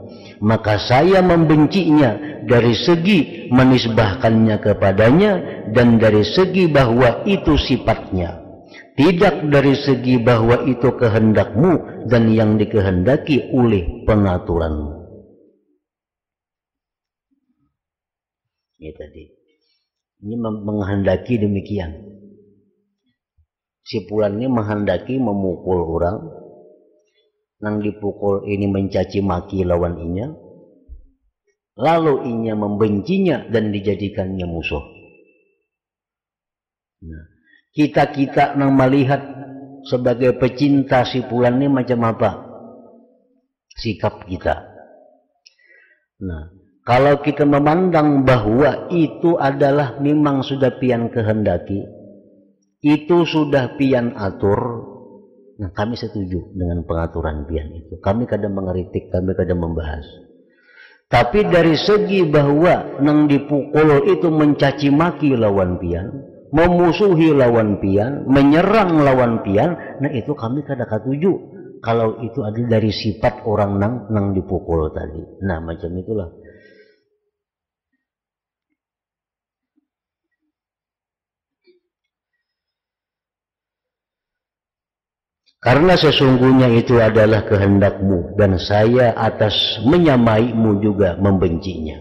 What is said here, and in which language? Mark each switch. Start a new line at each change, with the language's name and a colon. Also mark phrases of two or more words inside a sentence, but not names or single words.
Indonesian: Maka saya membencinya dari segi menisbahkannya kepadanya dan dari segi bahwa itu sifatnya, tidak dari segi bahwa itu kehendakmu dan yang dikehendaki oleh pengaturanmu. Ini tadi, ini menghendaki demikian.
Banjar: Si Fulan ini menghendaki memukul orang, nang dipukul ini mencaci maki lawan inya, lalu inya membencinya dan dijadikannya musuh. Nah, kita nang melihat sebagai pecinta si Fulan ini macam apa sikap kita. Nah, kalau kita memandang bahwa itu adalah memang sudah pian kehendaki, itu sudah pian atur, nah kami setuju dengan pengaturan pian itu.
Indonesian: Kami kadang mengeritik, kami kadang membahas.
Banjar: Tapi dari segi bahwa nang dipukul itu mencaci maki lawan pian, memusuhi lawan pian, menyerang lawan pian, nah itu kami kadang setuju.
Indonesian: Kalau itu adalah dari sifat orang nang dipukul tadi. Nah macam itulah. Karena sesungguhnya itu adalah kehendakmu dan saya atas menyamaimu juga membencinya.